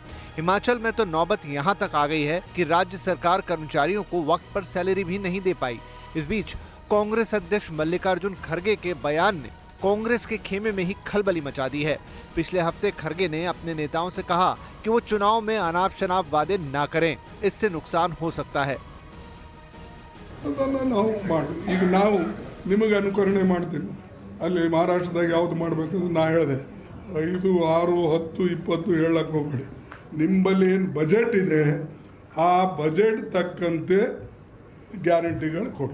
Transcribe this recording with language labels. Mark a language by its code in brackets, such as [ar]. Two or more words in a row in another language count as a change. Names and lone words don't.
[hi] हिमाचल में तो नौबत यहां तक आ गई है कि राज्य सरकार कर्मचारियों को वक्त पर सैलरी भी नहीं दे पाई। इस बीच कांग्रेस अध्यक्ष मल्लिकार्जुन खड़गे के बयान ने कांग्रेस के खेमे में ही खलबली मचा दी है। पिछले हफ्ते खड़गे ने अपने नेताओं से कहा कि वो चुनाव में अनाप शनाप वादे ना करें, इससे नुकसान हो सकता है। [kn] ನಿಮಗೆ ಅನುಕರಣೆ ಮಾಡ್ತೀನಿ ಅಲ್ಲಿ ಮಹಾರಾಷ್ಟ್ರದಾಗ ಯಾವ್ದು ಮಾಡಬೇಕಂದ್ರೆ ನಾ ಹೇಳಿದೆ 5, 6, 10, 20 ಹೇಳಕ್ಕೆ ಹೋಗ್ಬೇಡಿ. ನಿಮ್ಮಲ್ಲಿ ಏನು ಬಜೆಟ್ ಇದೆ ಆ ಬಜೆಟ್ ತಕ್ಕಂತೆ ಗ್ಯಾರಂಟಿಗಳು ಕೊಡಿ.